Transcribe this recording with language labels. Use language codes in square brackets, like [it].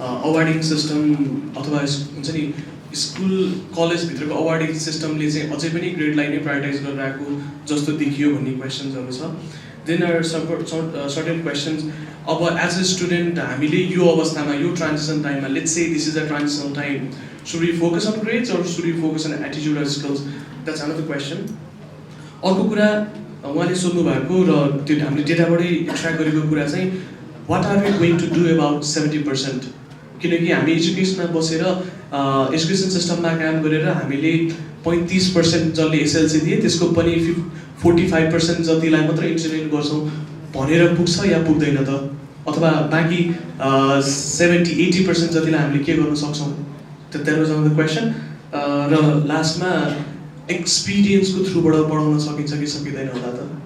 [ne] अवार्डिङ system अथवा हुन्छ नि स्कुल कलेज भित्रको अवार्डिङ सिस्टमले चाहिँ अझै पनि ग्रेडलाई नै प्रायोरिटाइज गरिरहेको जस्तो देखियो भन्ने क्वेसन्सहरु छ [en] then are certain questions [ne] अब एज अ स्टुडेन्ट हामीले यो अवस्थामा यो ट्रान्जिसन टाइममा [en] let's say this is a transitional time should we focus on grades or should we focus on attitude or skills that's another question [ne] अर्को कुरा उहाँले सोध्नु भएको र त्यो हामीले डेटाबाटै ट्र्याक गरेको कुरा चाहिँ [en] what are we going to do about 70%? [ne] किनकि हामी एजुकेसनमा बसेर एजुकेसन सिस्टममा काम गरेर हामीले 35% जसले एसएलसी दिए त्यसको पनि 45% जतिलाई मात्र इन्जिनियरिङ गर्छौँ भनेर पुग्छ या पुग्दैन त अथवा बाँकी 70-80% जतिलाई हामीले के गर्न सक्छौँ [en] that was on the question [ne] र लास्टमा एक्सपिरियन्सको थ्रुबाट बढाउन सकिन्छ कि सकिँदैन होला त